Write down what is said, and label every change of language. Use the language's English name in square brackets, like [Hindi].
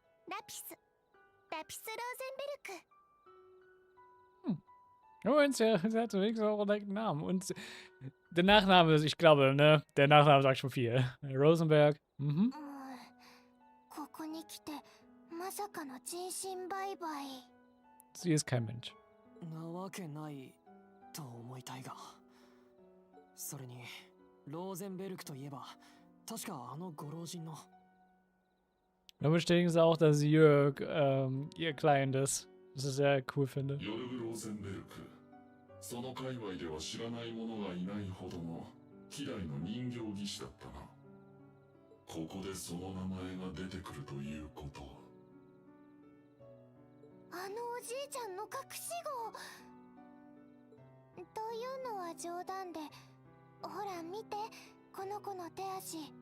[Japanese] ラピスローゼンベルク。 [German] Oh, und sie hat wenigstens auch einen direkten Namen. Und der Nachname, ich glaube, ne? Der Nachname sagt schon viel. Rosenberg. Mhm. [Japanese] ここに来てまさかの人身売買。 [German] Sie ist kein Mensch. [Japanese] なわけないと思いたいが。それにローゼンベルクといえば確かあのご老人の。 [German] Dann bestätigen sie auch, dass Jörg ihr Client ist. Was ich sehr cool finde. [Japanese] ヨルグ・ローゼンベルク。その界隈では知らない者がいないほどの希代の人形技師だったな。ここでその名前が出てくるということは。あのおじいちゃんの隠し子というのは冗談で、ほら見てこの子の手足。